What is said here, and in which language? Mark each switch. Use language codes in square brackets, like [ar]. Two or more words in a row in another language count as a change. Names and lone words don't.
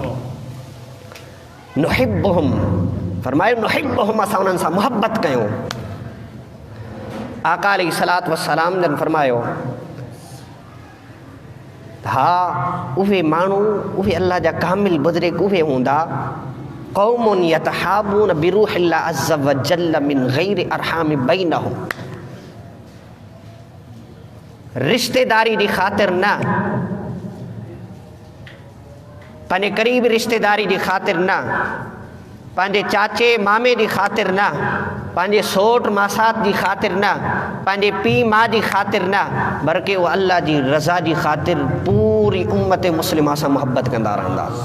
[sd] नुहिब्बुहुम, फरमायो नुहिब्बुहुम, असां उन्हनि सां मुहबत कयूं। आका [ar] عليه الصلاة والسلام [sd] जन फरमायो, हाँ उहे माण्हू उहे अल्लाह जा कामिल बुज़ुर्ग उहे हूंदा [ar] قوم يتحابون بروح الله عز وجل من غير أرحام بينهم, [sd] रिश्तेदारी जी ख़ातिर न, पंहिंजे क़रीब रिश्तेदारी जी ख़ातिर न, पंहिंजे चाचे मामे जी ख़ातिर न, पंहिंजे सोट मासात जी ख़ातिर न, पंहिंजे पीउ माउ जी ख़ातिर न, बल्कि उहा अल्लाह जी रज़ा जी ख़ातिर पूरी उम्मत मुस्लिमा सां मुहबत कंदा रहंदा।